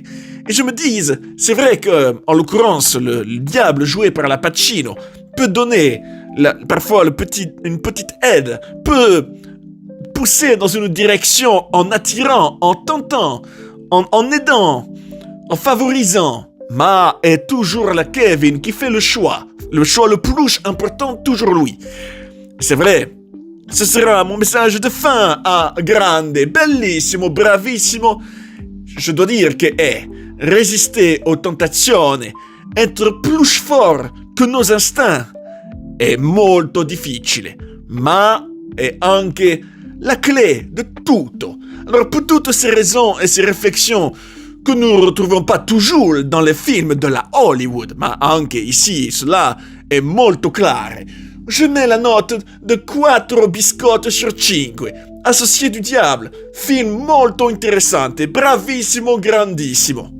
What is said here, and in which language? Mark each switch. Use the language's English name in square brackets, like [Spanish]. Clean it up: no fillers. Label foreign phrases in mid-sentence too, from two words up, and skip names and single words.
[French] Et je me dis, c'est vrai que, en l'occurrence, le diable joué par Al Pacino peut donner parfois une petite aide, peut pousser dans une direction en attirant, en tentant, en aidant, en favorisant. Mais est toujours la Kevin qui fait le choix le plus important, toujours lui. C'est vrai, ce sera mon message de fin à grande, [Italian] bellissimo, bravissimo. [French] Je dois dire que résister aux tentations, être plus fort que nos instincts, [Italian] è molto difficile, ma è anche la clé de tutto. [French] Alors pour toutes ces raisons et ces réflexions que nous ne retrouvons pas toujours dans les films de la Hollywood, [Italian] ma anche [French] ici cela [Italian] è molto claro, [French] je mets la note de 4 biscotti sur 5. Associé du diable, [Italian] film molto interessante, bravissimo, grandissimo.